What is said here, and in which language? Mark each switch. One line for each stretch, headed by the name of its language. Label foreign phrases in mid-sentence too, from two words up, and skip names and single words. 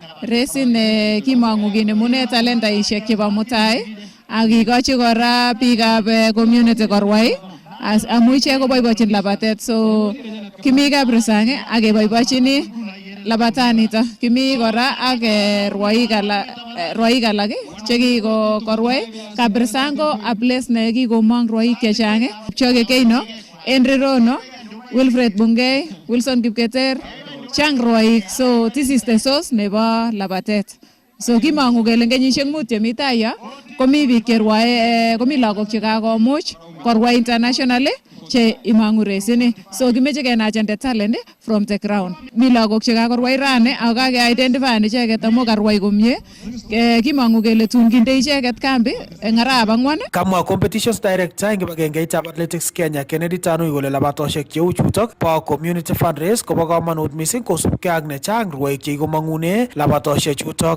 Kalenjin: Resin kimangu kinemune talentaisiek chebo mutai ak kikochi kora biikab community korwai amu ichek koboibochin labatet so kimi Kabirisang ak keboibochini labatanito. Kimi kora ak rwoik alak chekikokorwai. Kabirisang ko
English: a place
Kalenjin: ne kikomong rwoik chechang Choge Keino, Henry Rono, Wilfred Bungei, Wilson Kipketer, chang rwoik,
English: so this is the source
Kalenjin: nebo labatet. So kimangu kele kenyisiek mut chemi tai yo komi biik cherwae komi lagok chekakomuch korwai internationally che imangu resini.
English: So
Kalenjin: kimeche kenachen
English: the talent from the ground.
Kalenjin: Mi lagok chekakorwai rani ak kake-identify icheket amu karwai komie. Kimangu kele tun kinde icheket kambi eng arap ang'wan. Kamwa
English: competitions director
Kalenjin: eng kibagengeitab Athletics Kenya Kennedy Tanui kole labatosiek cheu chutok bo Community Fundraise kobo kamanut mising kosubkei ak nechang rwoik chekikomangune labatosiek chutok.